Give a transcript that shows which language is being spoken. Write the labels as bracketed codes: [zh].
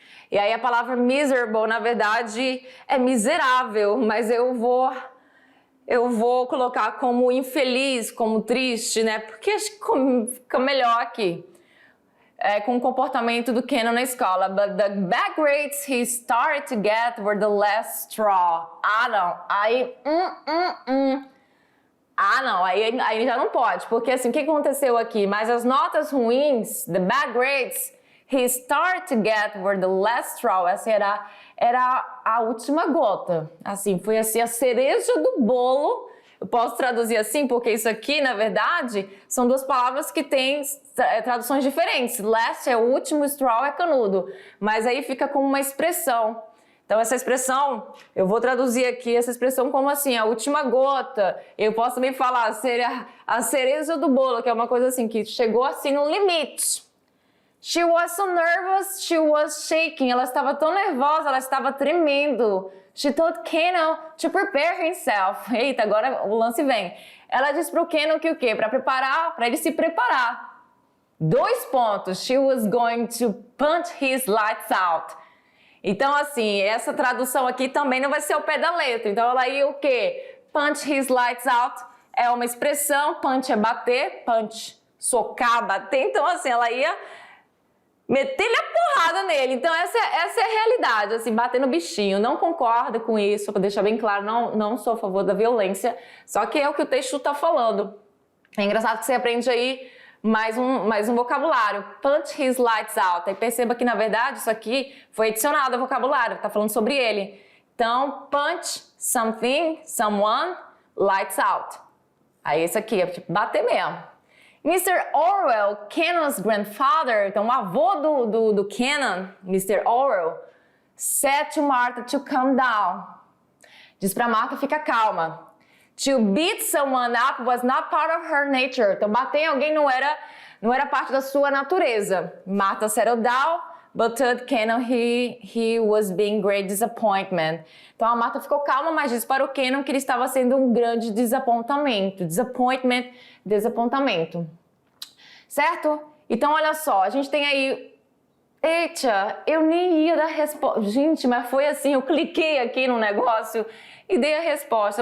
[pt] E aí a palavra miserable, na verdade, é miserável, mas eu vou colocar como infeliz, como triste, né? Porque acho que fica melhor aqui. Com o comportamento do Kenna na escola. [en] But the bad grades he started to get were the last straw. [pt] Ah, não. Aí, Ah, não. Aí já não pode. Porque assim, o que aconteceu aqui? Mas as notas ruins, [en] the bad grades he started to get were the last straw. [pt] Essa era a última gota. Assim, foi assim a cereja do bolo. Eu posso traduzir assim, porque isso aqui, na verdade, são duas palavras que têm traduções diferentes. Last é o último, straw é canudo. Mas aí fica como uma expressão. Então, essa expressão, eu vou traduzir aqui essa expressão como assim, a última gota. Eu posso também falar a cereja do bolo, que é uma coisa assim, que chegou assim no limite. [en] She was so nervous, she was shaking. [pt] Ela estava tão nervosa, ela estava tremendo. [en] She told Kenna to prepare himself. [pt] Eita, agora o lance vem. Ela disse para o Kenna que o quê? Para ele se preparar. 2 pontos. [en] She was going to punch his lights out. [pt] Então, assim, essa tradução aqui também não vai ser ao pé da letra. Então, ela ia o quê? [en] Punch his lights out [pt] é uma expressão. Punch é bater. Punch, socar, bater. Então, assim, ela ia meter-lhe a porrada nele. Então, essa é a realidade, assim, bater no bichinho. Não concordo com isso, para deixar bem claro, não sou a favor da violência, só que é o que o texto está falando. É engraçado que você aprende aí mais um vocabulário. [en] Punch his lights out. [pt] Aí perceba que, na verdade, isso aqui foi adicionado ao vocabulário, está falando sobre ele. [en] Então, punch something, someone, lights out. [pt] Aí esse aqui é tipo bater mesmo. Mr. Orwell, [en] Kenna's grandfather, [pt] então o avô do Kenna, Mr. [en] Orwell, said to Martha to calm down. [pt] Diz para Martha, fica calma. [en] To beat someone up was not part of her nature. [pt] Então bater em alguém não era parte da sua natureza. [en] Martha settled down, but told Kenna he was being great disappointment. [pt] Então a Martha ficou calma, mas disse para o Kenna que ele estava sendo um grande desapontamento. Desapontamento. Certo? Então olha só, a gente tem aí... Eita, eu nem ia dar resposta. Gente, mas foi assim, eu cliquei aqui no negócio e dei a resposta.